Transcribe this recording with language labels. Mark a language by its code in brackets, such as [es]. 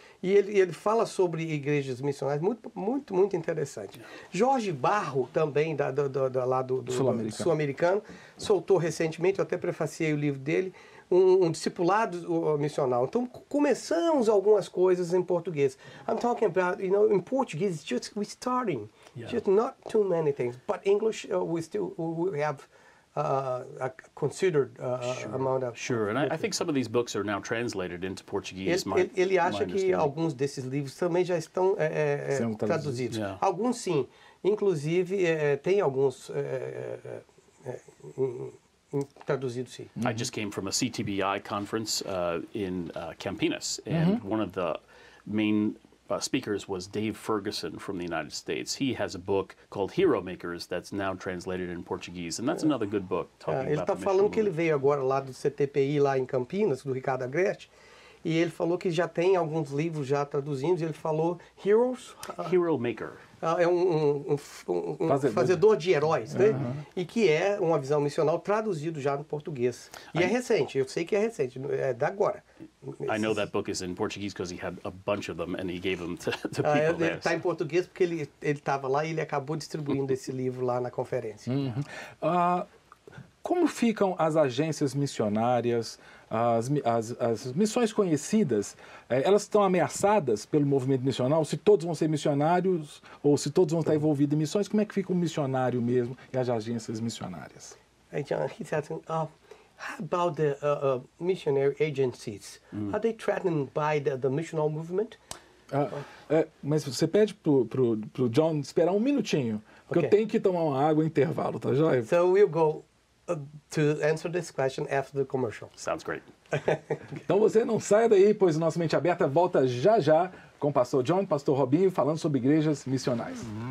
[pt] E ele fala sobre igrejas missionais, muito interessante. Jorge Barro, também, lá do Sul-Americano, soltou recentemente, eu até prefaciei o livro dele, um discipulado missional. Então, começamos algumas coisas em português. [en] I'm talking about, in Portuguese, it's just we're starting. Yeah. Just not too many things. But English, we have a considered amount of... Sure, and I think some of these books are now translated into Portuguese. [pt] Ele acha que alguns desses livros também já estão traduzidos. Yeah. Alguns sim. Inclusive, tem alguns traduzidos sim. [en] I just came from a CTBI conference in Campinas, and one of the main speakers was Dave Ferguson from the United States. He has a book called Hero Makers that's now translated in Portuguese, and that's another good book. [pt] Ele está falando que ele veio agora lá do CTPI, lá em Campinas, do Ricardo Agreste, e ele falou que já tem alguns livros já traduzidos. Ele falou Heroes... Hero Maker. É um fazedor de heróis, né? E que é uma visão missional traduzido já no português. E é recente, eu sei que é recente, é da agora. [en] I know that book is in Portuguese because he had a bunch of them and he gave them to people there. [pt] Ele está em português porque ele estava lá e ele acabou distribuindo esse livro lá na conferência. Como ficam as agências missionárias, as missões conhecidas? Elas estão ameaçadas pelo movimento missional? Se todos vão ser missionários ou se todos vão estar envolvidos em missões, como é que fica o missionário mesmo e as agências missionárias? [en] John, he's asking, how about the missionary agencies? Are they threatened by the missional movement? [pt] Mas você pede pro John esperar um minutinho, porque eu tenho que tomar uma água em intervalo, tá joia? [en] So we'll go to answer this question after the commercial. Sounds great. [pt] Então você não saia daí, pois o nosso Mente Aberta volta já com o pastor John e o pastor Robinho falando sobre igrejas missionais.